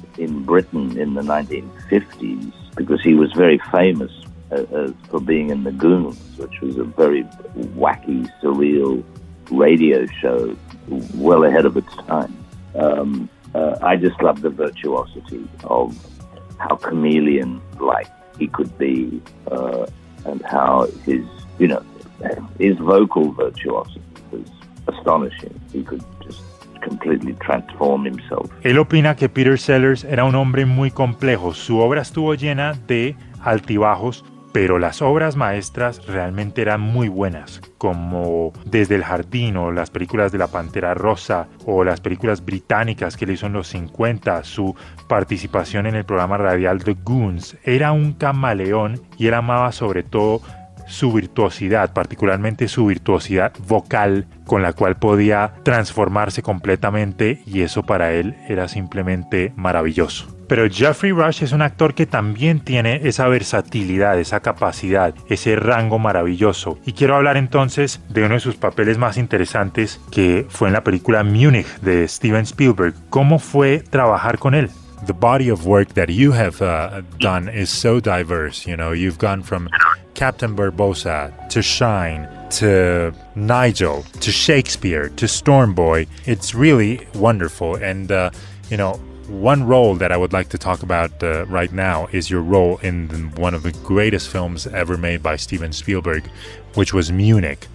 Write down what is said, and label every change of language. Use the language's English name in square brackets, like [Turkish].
[English] in Britain in the 1950s, because he was very famous for being in The Goons, which was a very wacky, surreal radio show well ahead of its time. I just love the virtuosity of how chameleon-like he could be, and how his vocal virtuosity was astonishing. He could just completely transform himself. [Spanish] Él opina que Peter Sellers era un hombre muy complejo. Su obra estuvo llena de altibajos, pero las obras maestras realmente eran muy buenas, como Desde el Jardín o las películas de La Pantera Rosa o las películas británicas que él hizo en los 50, su participación en el programa radial The Goons. Era un camaleón y él amaba sobre todo su virtuosidad, particularmente su virtuosidad vocal, con la cual podía transformarse completamente, y eso para él era simplemente maravilloso. Pero Geoffrey Rush es un actor que también tiene esa versatilidad, esa capacidad, ese rango maravilloso. Y quiero hablar entonces de uno de sus papeles más interesantes, que fue en la película Munich de Steven Spielberg. ¿Cómo fue trabajar con él? [English] The body of work that you have done is so diverse. You know, you've gone from Captain Barbosa to Shine to Nigel to Shakespeare to Storm Boy. It's really wonderful. And, you know, one role that I would like to talk about right now is your role in one of the greatest films ever made by Steven Spielberg, which was Munich.